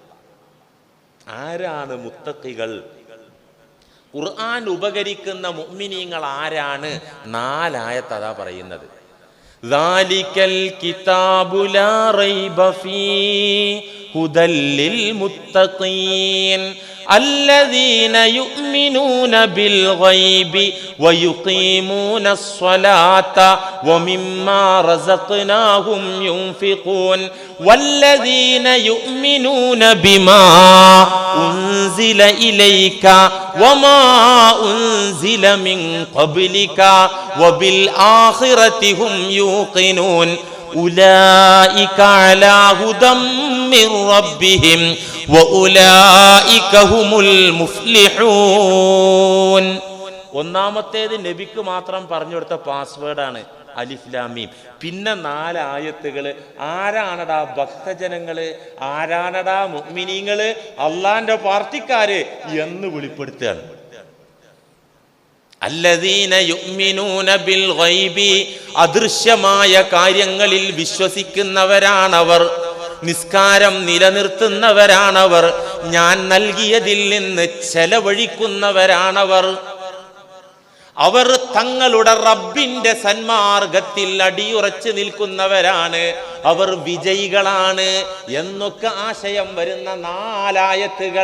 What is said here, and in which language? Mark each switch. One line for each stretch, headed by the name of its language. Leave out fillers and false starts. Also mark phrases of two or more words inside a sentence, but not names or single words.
Malayalam: ആരാണ് മുത്തഖികൾ? ഖുർആൻ ഉപകരിക്കുന്ന മുഅ്മിനീങ്ങൾ ആരാണ്? 4 ആയത്ത് അതാ പറയുന്നത്.
Arabic: ذلك الكتاب لا ريب فيه هدى للمتقين الذين يؤمنون بالغيب ويقيمون الصلاة ومما رزقناهم ينفقون والذين يؤمنون بما أنزل إليك وما أنزل من قبلك وبالآخرة هم يوقنون أولئك على هدى من ربهم وأولئك هم المفلحون.
Malayalam: ഒന്നാമത്തേത് നബിക്ക് മാത്രം പറഞ്ഞു കൊടുത്ത പാസ്വേഡാണ്
Arabic: ألف لام ميم.
Malayalam: പിന്നെ 4 ആയത്തുകള് ആരാണടാ ഭക്തജനങ്ങള്, ആരാണടാ മുഅ്മിനീങ്ങള്, അള്ളാന്റെ പാർട്ടിക്കാര് എന്ന് വെളിപ്പെടുത്തുകയാണ്.
Arabic: الذين يؤمنون بالغيب,
Malayalam: അദൃശ്യമായ കാര്യങ്ങളിൽ വിശ്വസിക്കുന്നവരാണവർ, നിസ്കാരം നിലനിർത്തുന്നവരാണവർ, ഞാൻ നൽകിയതിൽ നിന്ന് ചെലവഴിക്കുന്നവരാണവർ, അവർ തങ്ങളുടെ റബ്ബിന്റെ സന്മാർഗത്തിൽ അടിയുറച്ചു നിൽക്കുന്നവരാണ്, അവർ വിജയികളാണ് എന്നൊക്കെ ആശയം വരുന്ന 4 ആയത്തുകൾ.